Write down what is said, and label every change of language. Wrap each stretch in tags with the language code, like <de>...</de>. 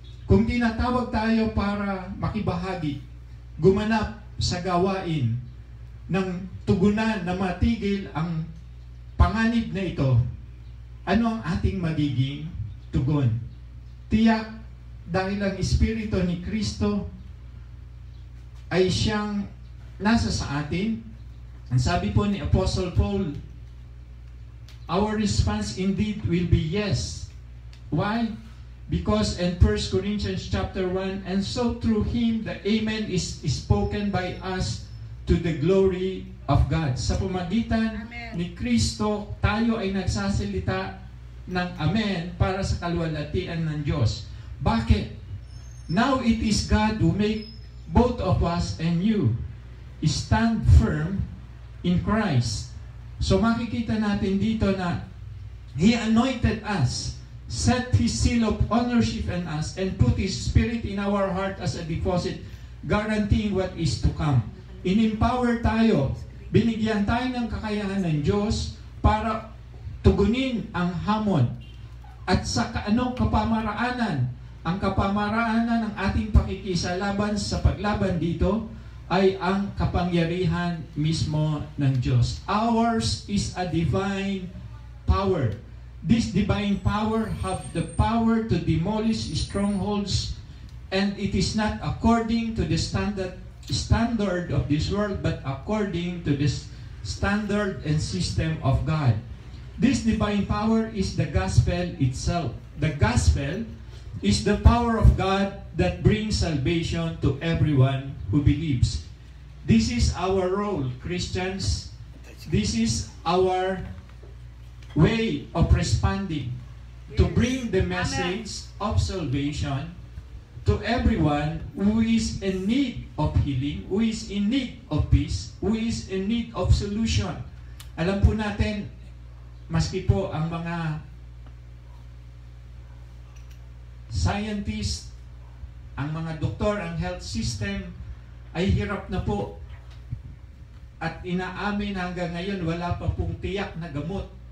<tl>Kung tinatawag tayo para makibahagi, gumanap sa gawain ng tugunan na matigil ang panganib na ito, ano ang ating magiging tugon? Tiyak dahil ang Espiritu ni Kristo ay siyang nasa sa atin. Ang sabi po ni</tl> <en>Apostle Paul, our response indeed will be yes. Why? Because in 1 Corinthians chapter 1, and so through Him the Amen is spoken by us to the glory of God.</en> <tl>Sa pamagitan Amen. ni Kristo, tayo ay nagsasalita ng Amen para sa kaluwalhatian ng Diyos. Bakit?</tl> <en>Now it is God who make both of us and you stand firm in Christ.</en> <tl>So makikita natin dito na</tl> <en>He anointed us, set His seal of ownership in us, and put His Spirit in our heart as a deposit, guaranteeing what is to come.</en> <tl>In-empower tayo, binigyan tayo ng kakayahan ng Diyos para tugunin ang hamon. At sa anong kapamaraanan? Ang kapamaraanan ng ating pakikisalaban sa paglaban dito ay ang kapangyarihan mismo ng Diyos.</tl> <en>Ours is a divine power. This divine power have the power to demolish strongholds, and it is not according to the standard of this world, but according to this standard and system of God. This divine power is the gospel itself. The gospel is the power of God that brings salvation to everyone who believes. This is our role, Christians. This is our way of responding to bring the message of salvation to everyone who is in need of healing, who is in need of peace, who is in need of solution.</en> <tl>Alam po natin, maski po ang mga scientists, ang mga doktor, ang health system ay hirap na po at inaamin hanggang ngayon wala pa pong tiyak na gamot.</tl>